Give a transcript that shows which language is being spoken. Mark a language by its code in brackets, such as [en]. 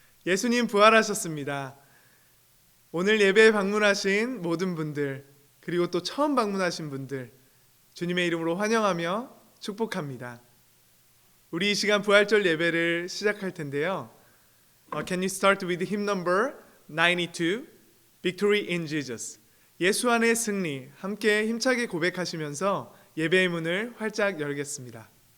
[ko] 예수님 부활하셨습니다. 오늘 예배에 방문하신 모든 분들, 그리고 또 처음 방문하신 분들, 주님의 이름으로 환영하며 축복합니다. 우리 이 시간 부활절 예배를 시작할 텐데요. [en] Can you start with hymn number 92, Victory in Jesus. [ko] 예수 안의 승리, 함께 힘차게 고백하시면서 예배의 문을 활짝 열겠습니다.